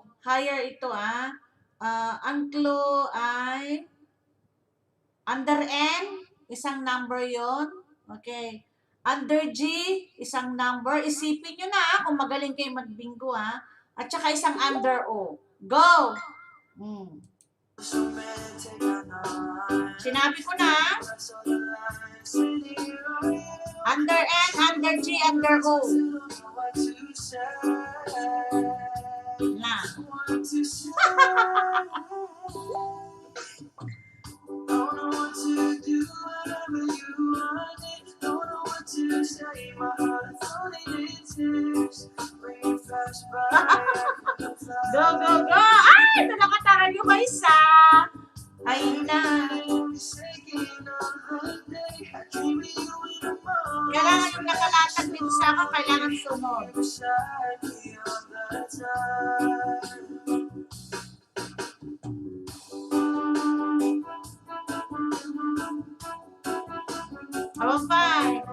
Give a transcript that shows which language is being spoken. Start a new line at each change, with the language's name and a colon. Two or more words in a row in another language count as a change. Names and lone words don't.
Filipino: Higher ito ang clue ay
English: under N,
Filipino: isang number yon. Okay.
English: Under G,
Filipino: isang number. Isipin nyo na kung magaling kayo magbingo At saka isang
English: under O.
Filipino: Go! Sinabi ko na.
English: Under N, under G, under O.
Filipino: Na.
English: know what to do, whatever you want it. Don't know what to say, my heart is only in tears. When you flash by, Go, go, go!
Filipino: Ay! Nalakataran yung isa! Ay na! Kailangan yung nakalatag din sa ako, kailangan sunod. Abang.